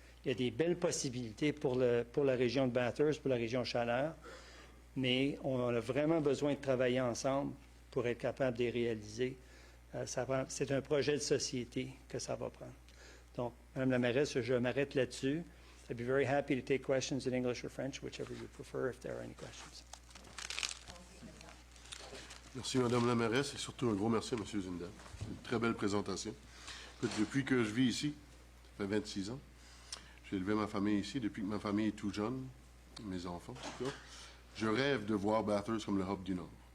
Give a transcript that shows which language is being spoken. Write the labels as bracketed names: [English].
[French] Il y a des belles possibilités pour la région de Bathurst, pour la région Chaleur, mais on a vraiment besoin de travailler ensemble pour être capable de les réaliser. C'est un projet de société que ça va prendre. Donc, Mme la mairesse, je m'arrête là-dessus. [English] I'd be very happy to take questions in English or French, whichever you prefer, if there are any questions. [French] Merci, Mme la mairesse, et surtout un gros merci à M. Zinda. Une très belle présentation. Écoute, depuis que je vis ici, ça fait 26 ans, j'ai élevé ma famille ici, depuis que ma famille est tout jeune, mes enfants, en tout cas, je rêve de voir Bathurst comme le hub du Nord.